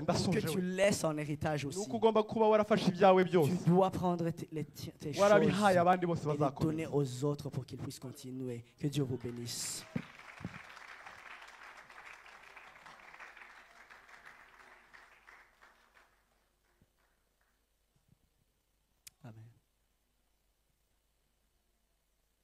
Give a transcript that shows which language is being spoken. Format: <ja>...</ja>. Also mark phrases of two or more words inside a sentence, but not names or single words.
<fr>pour que</fr> <rw>ndasoje</rw> <fr>tu</fr> <rw>we</rw> <fr>laisses en héritage</fr> <rw>ni</rw> <fr>aussi.</fr> <rw>uko ugomba kuba warafashe ibyawe</rw> <fr>Tu</fr> <rw>byose</rw> <fr>dois prendre tes choses</fr> <rw>warabihaye abandi bose</rw> <fr>et les</fr> <rw>bazakomeza</rw> <fr>donner aux autres pour qu'ils puissent continuer. Que Dieu vous bénisse. Amen. Alléluia.</fr>